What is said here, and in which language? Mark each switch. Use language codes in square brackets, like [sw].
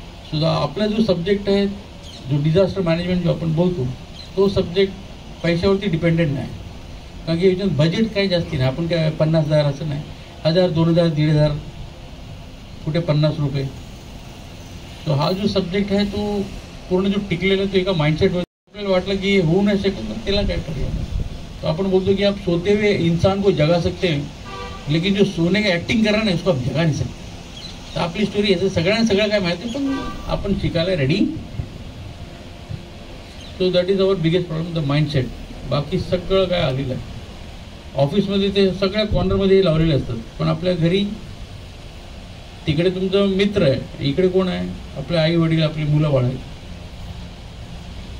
[mr] सुद्धा आपला जो सब्जेक्ट आहे, जो डिझास्टर मॅनेजमेंट जो आपण बोलतो, तो सब्जेक्ट पैशावरती डिपेंडेंट नाही. कारण की याच्यात बजेट काही जास्ती नाही. आपण काय 50,000 असं नाही, 1000, 2000, 1500, कुठे 50 रुपये. तो हा जो सब्जेक्ट आहे तो पूर्ण जो टिकलेला तो एका माइंडसेटवर आपल्याला वाटलं की होऊ नाही शकत, तर त्याला काय पर्याय. तो आपण बोलतो की [hi] आप सोते हुए इंसान को जगा सकते हैं लेकिन जो सोने का ॲक्टिंग करा ना उसको आप जगा नाही सकते. [mr] तर आपली स्टोरी याचं सगळ्यांना सगळं काय माहिती आहे, पण आपण शिकायला ready. [en] So that is our biggest problem, the mindset. [mr] बाकी सगळं काय आलेलं आहे. ऑफिसमध्ये ते सगळ्या कॉर्नरमध्ये लावलेले असतात, पण आपल्या घरी तिकडे तुमचा मित्र आहे, इकडे कोण आहे, आपले आई वडील, आपली मुलं बाळ आहेत.